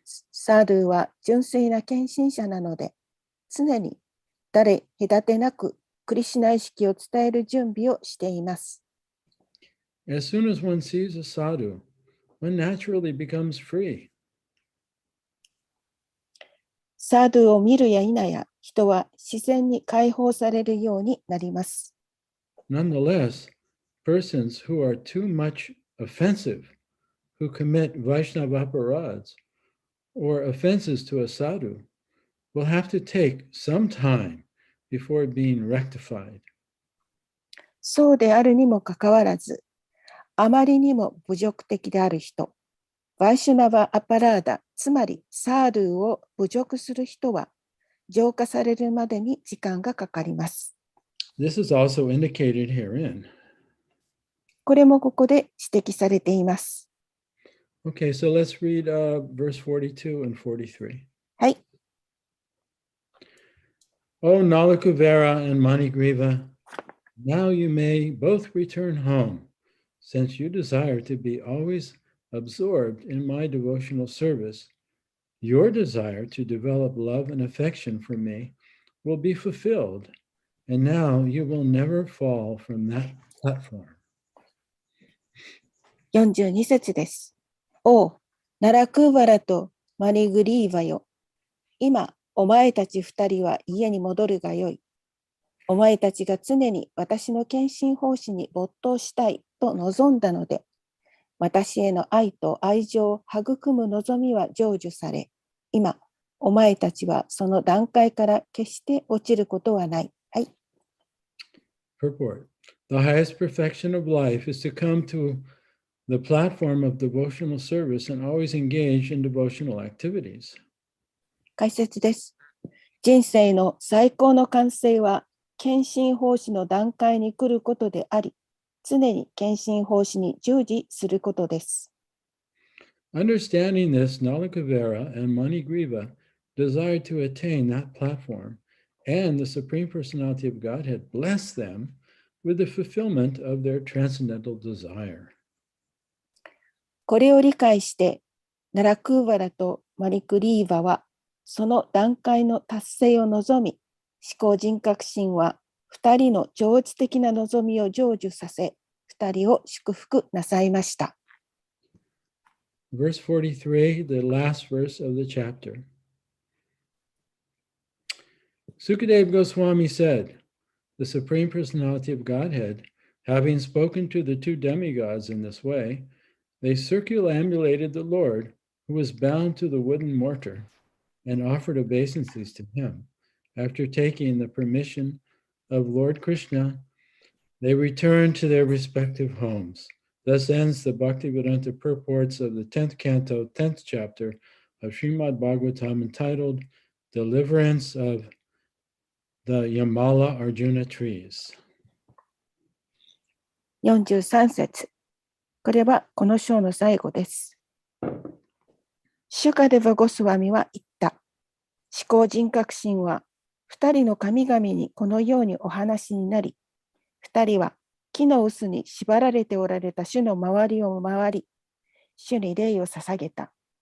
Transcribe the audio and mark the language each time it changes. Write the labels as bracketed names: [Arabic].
[Japanese] サードゥは純粋な献身者なので、常に誰隔てなくクリシュナ意識を伝える準備をしています。 [English] As soon as one sees a sadhu, one naturally becomes free. [Japanese] サドゥを見るや否や、人は自然に解放されるようになります。 [English] Nonetheless, persons who are too much offensive, who commit Vaishnava aparads or offenses to a sadhu, will have to take some time before being rectified. [Japanese] そうであるにもかかわらず、あまりにも侮辱的である人、バイシュナバ・アパラーダ、つまりサードゥを侮辱する人は、浄化されるまでに時間がかかります。 [English] This is also indicated herein. [Japanese] これもここで指摘されています。 [English] Okay, so let's read verse 42 and 43. [Japanese] はい。 [English] O Nalakuvara and Manigriva, now you may both return home, since you desire to be always absorbed in my devotional service. Your desire to develop love and affection for me will be fulfilled, and now you will never fall from that platform. [Japanese] 42節です。おう、ナラクーバラとマニグリーバよ。今、お前たち二人は家に戻るがよい。お前たちが常に私の献身奉仕に没頭したいと望んだので、私への愛と愛情を育む望みは成就され、今、お前たちはその段階から決して落ちることはない。はい。 [English] Purport. The highest perfection of life is to come to the platform of devotional service and always engage in devotional activities. [Japanese] 解説です。人生の最高の完成は、献身奉仕の段階に来ることであり、常に献身奉仕に従事することです。 [English] Understanding this, Nalakavara and Manigriva desired to attain that platform, and the Supreme Personality of Godhead blessed them with the fulfillment of their transcendental desire. [Japanese] これを理解して、ナラクーバラとマニクリーバは、その段階の達成を望み、思考人格心は2人の超越的な望みを成就させ、2人を祝福なさいました。 [English] Verse 43, the last verse of the chapter. Sukadeva Goswami said, the Supreme Personality of Godhead, having spoken to the two demigods in this way, they circumambulated the Lord, who was bound to the wooden mortar, and offered obeisances to him. After taking the permission of Lord Krishna, they returned to their respective homes. Thus ends the Bhaktivedanta purports of the 10th canto, 10th chapter of Srimad Bhagavatam, entitled Deliverance of the Yamala Arjuna Trees. [Japanese] 43節。これはこの章の最後です。シュカデヴァゴスワミは言った。思考人格心は2人の神々にこのようにお話になり、2人は木の臼に縛られておられた主の周りを回り、主に礼を捧げた。